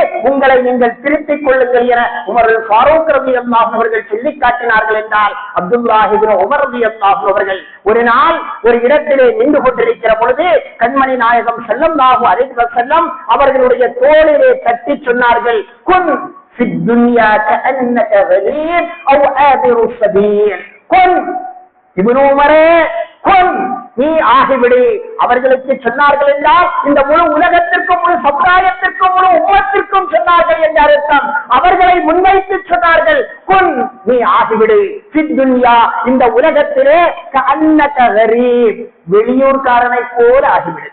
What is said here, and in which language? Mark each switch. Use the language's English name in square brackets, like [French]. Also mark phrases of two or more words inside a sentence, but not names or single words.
[Tamil] உங்களை நீங்கள் திருத்திக் கொள்ளுங்கள் என உமர் ஃபாரூக் ரலியல்லாஹு அவர்கள் சொல்லி காட்டினார்கள் என்றால், அப்துல்லாஹ் இப்னு உமர் ரலியல்லாஹு அவர்கள் ஒரு நாள் ஒரு இடத்திலே நின்று கொண்டிருக்கிற பொழுது கண்மணி நாயகம் [Arabic] صلى الله عليه وسلم [Tamil] அவர்களுடைய தோளிலே தட்டி சொன்னார்கள், [Arabic] كن في الدنيا كأنك غريب أو عابر السبيل كن [Tamil] இப்னு உமரே குன் நீ ஆகிவிடு. அவர்களுக்கு சொன்னார்கள் என்றால் இந்த முழு உலகத்திற்கும் முழு சமுதாயத்திற்கும் முழு உம்மத்திற்கும் சொன்னார்கள் என்ற அர்த்தம். அவர்களை முன்வைத்து சொன்னார்கள் குன் நீ ஆகிவிடு. துன்யா இந்த உலகத்திலே [Arabic] كأنك غريب [Tamil] வெளியூர்காரனை போல ஆகிவிடு.